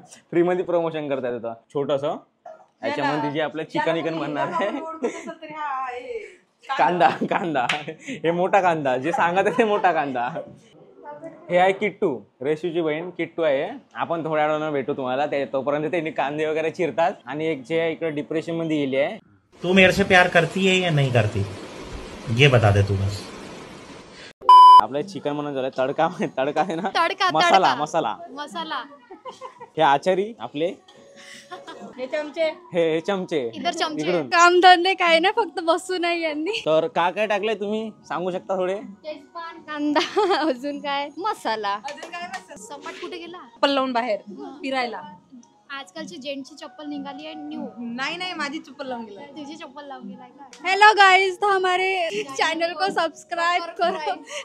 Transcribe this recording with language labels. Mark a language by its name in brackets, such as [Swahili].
[Marathi] Free मध्ये promotion करता येतं छोटस. याच्यामध्ये जे आपलं चिकन बनणार आहे. कांदा हे मोठा कांदा जे सांगत आहे ते मोठा कांदा. हे आहे किट्टू, रेशूची बहीण किट्टू आहे. आपण थोड्या वेळानं भेटू तुम्हाला. तोपर्यंत त्यांनी कांदे वगैरे चिरतात. आणि एक जे आहे इकडे डिप्रेशन मध्ये गेली आहे. [Hindi] तू मेरे से प्यार करती है या नहीं करती ये बता दे तू बस. [Marathi] आपलं चिकन म्हणून झालं. तडका आहे ना. तडका मसाला. हे आचारी आपले. हे चमचे. हे चमचे. इकडून काम धंदे काय ना, फक्त बसू नाही यांनी. तर काय टाकलंय तुम्ही सांगू शकता थोडे? तेजपान, कांदा, अजून काय मसाला. सपाट कुठे गेला? चप्पल लावून बाहेर फिरायला. आजकालची जेंट्सची चप्पल निघाली आहे न्यू. नाही माझी चप्पल लावून गेला. तुझी चप्पल लावून गेलाय का? [Hindi] हेलो गाइस, तो हमारे चैनल को सब्सक्राइब करो.